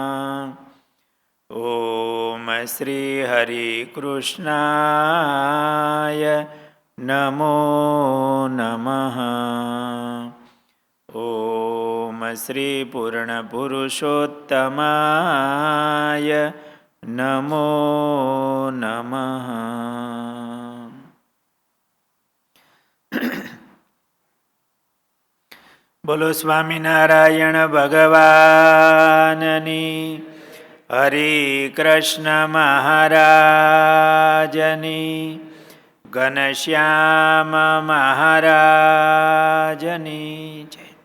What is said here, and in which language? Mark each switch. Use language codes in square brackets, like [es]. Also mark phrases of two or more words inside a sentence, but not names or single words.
[sa] ॐ श्रीहरिकृष्णाय नमो नमः। ॐ श्रीपूर्णपुरुषोत्तमाय नमो नमः। [gu] બોલો સ્વામિનારાયણ ભગવાનની, હરિ કૃષ્ણ મહારાજની, ઘનશ્યામ મહારાજની જય.